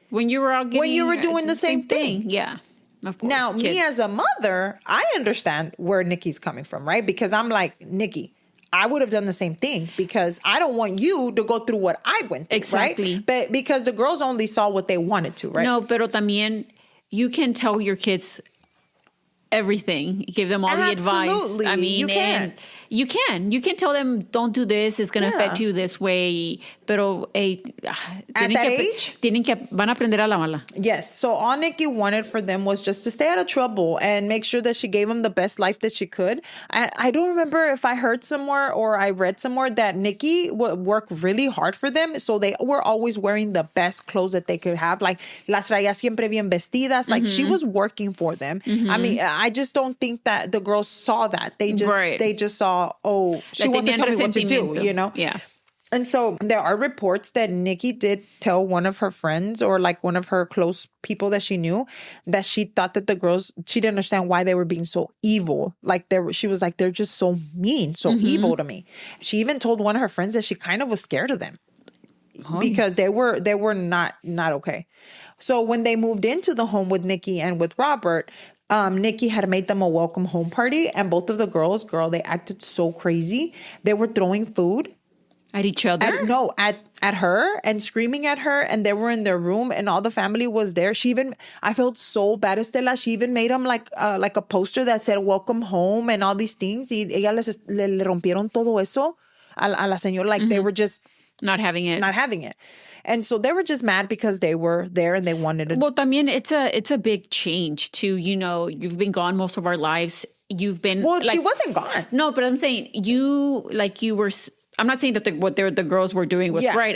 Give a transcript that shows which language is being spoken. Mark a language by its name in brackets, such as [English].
[English] when you were out doing the same thing. Yeah. Of course. Now, me as a mother, I understand where Nikki's coming from, right? Because I'm like, Nikki, I would have done the same thing because I don't want you to go through what I went through, exactly. Right? But because the girls only saw what they wanted to, right? [Spanish] No, pero también [English] you can tell your kids everything. Give them all the advice. I mean, you can't. You can tell them, don't do this. It's going to affect you this way. [Spanish] Pero [English] at that age, [Spanish] van a aprender a la mala. [English] Yes. So all Nikki wanted for them was just to stay out of trouble and make sure that she gave them the best life that she could. I don't remember if I heard somewhere or I read somewhere that Nikki would work really hard for them. So they were always wearing the best clothes that they could have. Like, [Spanish] las traía siempre bien vestidas. [English] Like, she was working for them. Mm-hmm. I mean, I just don't think that the girls saw that. They just saw, oh, she wants to tell me what to do, Yeah. And so there are reports that Nikki did tell one of her friends or like one of her close people that she knew that she thought that the girls, she didn't understand why they were being so evil. Like she was like, they're just so mean, so evil to me. She even told one of her friends that she kind of was scared of them because they were not okay. So when they moved into the home with Nikki and with Robert, Nikki had made them a welcome home party, and both of the girls, they acted so crazy. They were throwing food at each other. At her and screaming at her, and they were in their room, and all the family was there. I felt so bad, Estela. She even made them like a poster that said "Welcome home" and all these things. [Spanish] Y ella le rompieron todo eso a la señora. [English] Like they were just not having it. And so they were just mad because they were there and they wanted to. Well, [Spanish] también [English] it's a big change to, you've been gone most of our lives. You've been... Well, she wasn't gone. No, but I'm saying you were... I'm not saying that what the girls were doing was right.